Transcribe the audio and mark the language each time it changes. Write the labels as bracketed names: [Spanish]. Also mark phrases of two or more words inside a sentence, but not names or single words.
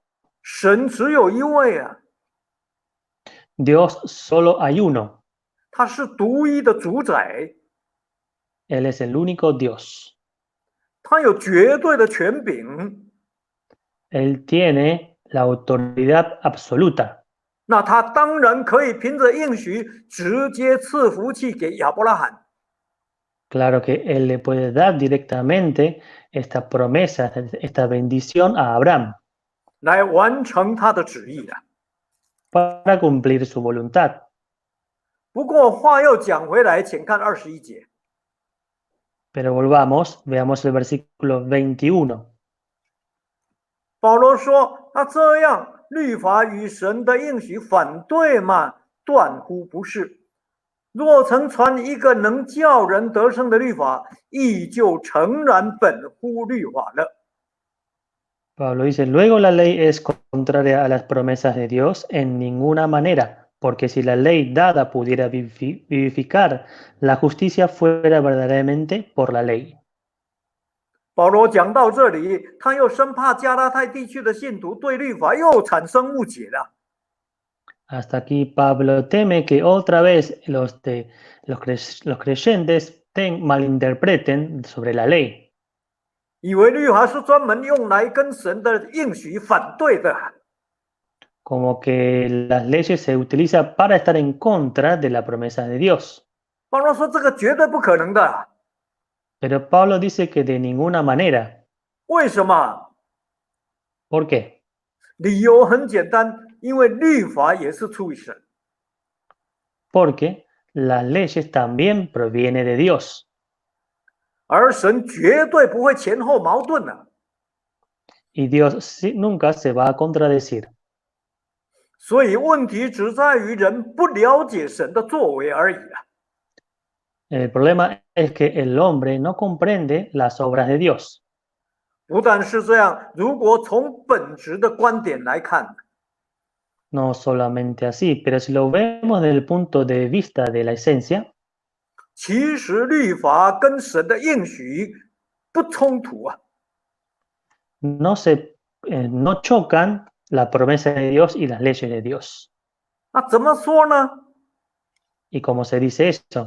[Chinese] 神只有一位啊， [Spanish] Dios solo hay uno. [Chinese] 他是独一的主宰， [Spanish] Él es el único Dios. [Chinese] 他有绝对的权柄， [Spanish] Él tiene la autoridad absoluta. [Chinese] 那他当然可以凭着应许直接赐福气给亚伯拉罕。 [Spanish] Claro que Él le puede dar directamente esta promesa, esta bendición a Abraham [Chinese] 来完成他的旨意的。 [Spanish] para cumplir su voluntad. [Chinese] 不过话又讲回来，请看21节。 [Spanish] Pero volvamos, veamos el versículo 21. [Chinese] 保罗说：“那这样，律法与神的应许反对吗？断乎不是。若曾传一个能叫人得胜的律法，亦就诚然本乎律法了。” [Spanish] Pablo dice, luego la ley es contraria a las promesas de Dios en ninguna manera, porque si la ley dada pudiera vivificar, la justicia fuera verdaderamente por la ley. [Chinese] 保罗讲到这里，他又生怕加拉太地区的信徒对律法又产生误解了。 [Spanish] Hasta aquí Pablo teme que otra vez los creyentes malinterpreten sobre la ley. [Chinese] 以为律法是专门用来跟神的应许反对的。 [Spanish] Como que las leyes se utilizan para estar en contra de la promesa de Dios. [Chinese] 保罗说这个绝对不可能的。 [Spanish] Pero Pablo dice que de ninguna manera. [Chinese] 为什么？ [Spanish] ¿Por qué? [Chinese] 理由很简单，因为律法也是出于神。 [Spanish] Porque las leyes también provienen de Dios. [Chinese] 而神绝对不会前后矛盾的。 [Spanish] Y Dios nunca se va a contradecir. [Chinese] 所以问题只在于人不了解神的作为而已啊。 [Spanish] El problema es que el hombre no comprende las obras de Dios. [Chinese] 不但是这样，如果从本质的观点来看， [Spanish] No solamente así, pero si lo vemos desde el punto de vista de la esencia, [Chinese] 其实律法跟神的应许不冲突啊。 [Spanish] no chocan la promesa de Dios y las leyes de Dios. [Chinese] 那怎么说呢？ [Spanish] ¿Y cómo se dice eso?